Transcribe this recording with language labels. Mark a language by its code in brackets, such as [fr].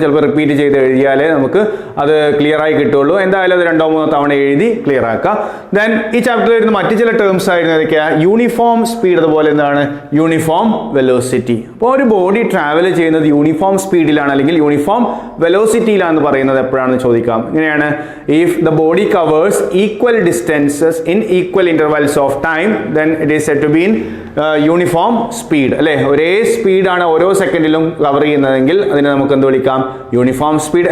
[ml] ചിലപ്പോൾ റിപ്പീറ്റ് ചെയ്ത് എഴുതിയാലേ നമുക്ക് അത് ക്ലിയർ ആയി കിട്ടുള്ളൂ. എന്തായാലും അത് 2-3 തവണ എഴുതി ക്ലിയർ ആക്കുക. ദെൻ ഈ ചാപ്റ്ററിൽ വരുന്ന മറ്റു ചില ടേംസ് ആയിരുന്നു ഏതൊക്കെയാണ്? യൂണിഫോം സ്പീഡ്, അതുപോലെ എന്താണ്? Uniform velocity. അപ്പോൾ ഒരു ബോഡി ട്രാവൽ ചെയ്യുന്നത് യൂണിഫോം സ്പീഡിലാണ് അല്ലെങ്കിൽ യൂണിഫോം വെലോസിറ്റിയിലാണെന്ന് പറയുന്നത് എപ്പോഴാണെന്ന് ചോദിക്കാം. ഇങ്ങനെയാണ്: [en] if the body covers equal distances in equal intervals of time, then it is said to be in uniform speed. [ml] അല്ലെ, ഒരേ സ്പീഡാണ് ഓരോ സെക്കൻഡിലും കവർ ചെയ്യുന്നതെങ്കിൽ അതിനെ നമുക്ക് എന്ത് വിളിക്കാം? Uniform speed.